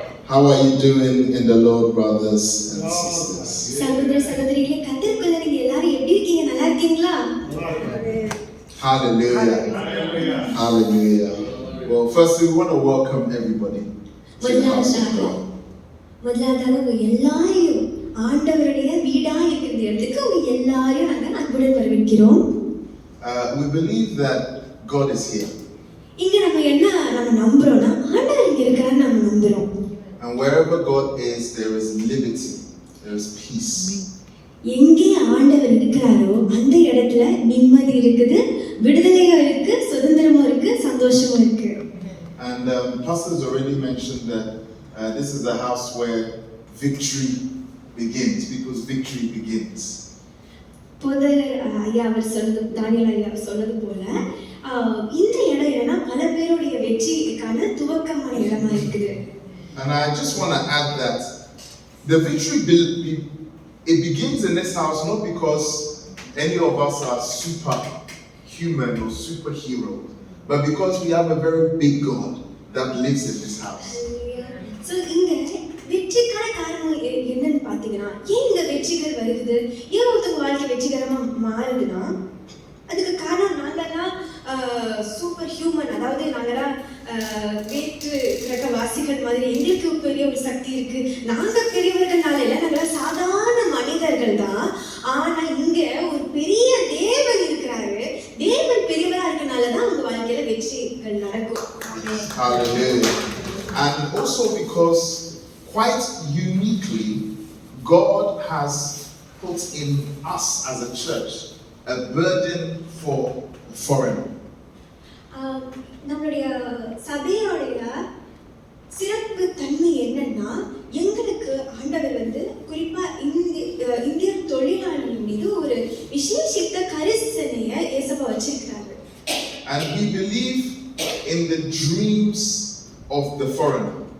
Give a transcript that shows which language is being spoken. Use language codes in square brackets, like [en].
[en] How are you doing in the Lord, brothers and sisters? [ta] சகோதர சகோதரிகளே, கர்த்தருக்குள்ள நீங்க எல்லாரும் எப்படி இருக்கீங்க? நல்லா இருக்கீங்களா? [en] Hallelujah. Hallelujah. Well, firstly, we want to welcome everybody to the house of God. [ta] முதலாவதாக உங்க எல்லாரையும் ஆண்டவருடைய வீடா இருக்கிற இடத்துக்கு உங்க எல்லாரையும் நாங்கள் அன்புடன் வரவேற்கிறோம். [en] We believe that God is here. [ta] இங்க நம்ம நம்புறோம்னா ஆண்டவர் இங்க இருக்கிறான்னு நம்ம நம்புறோம். [en] And wherever God is, there is liberty, there is peace. [ta] எங்கே ஆண்டவர் இருக்கிறாரோ அந்த இடத்துல நிம்மதி இருக்குது, விடுதலையும் இருக்கு, சுதந்திரமும் இருக்கு, சந்தோஷமும் இருக்கு. [en] And pastors already mentioned that this is the house where victory begins, people's victory begins. [ta] போதகர் ஐயா அவர் சொன்னது, தானியல் ஐயா சொன்னது போல இந்த இடம் என்னன்னா பல பேருடைய வெற்றிக்கான துவக்கமான இடமா இருக்குது. [en] And I just want to add that the victory it begins in this house not because any of us are superhuman or superhero, but because we have a very big God that lives in this house. [ta] So இங்க வெற்றிக்கான காரணம் என்னன்னு பாத்தீங்கன்னா, ஏன் இந்த வெற்றிகள் வருது, ஏன் ஒருத்தவங்க வாழ்க்கை வெற்றிகரமா மாறுதுன்னா அதுக்கு காரணம் நாங்கெல்லாம் சூப்பர் ஹியூமன், அதாவது நாங்கெல்லாம் வேற்று கிரக வாசிகள் மாதிரி எங்களுக்கு பெரிய ஒரு சக்தி இருக்கு, நாங்க பெரியவர்கள்னால இல்லை, நாங்கெல்லாம் சாதாரண மனிதர்கள் தான். ஆனா இங்க ஒரு பெரிய தேவன் இருக்கிறாரு, தேவன் பெரியவரா இருக்கனாலதான் உங்க வாழ்க்கையில வெற்றிகள் நடக்கும். [en] Hallelujah. And also because quite uniquely God has put in us as a church a burden for the foreigner. [ta] நம்மளுடைய சபையோடைய சிறப்பு தன்மை என்னன்னா, எங்களுக்கு ஆண்டவர் குறிப்பா இந்திய தொழிலாளர்கள் மீது ஒரு விசேஷித்த கரிசனையை ஏசப்பா வச்சிருக்கிறாரு. [en] And we believe in the dreams of the foreigner.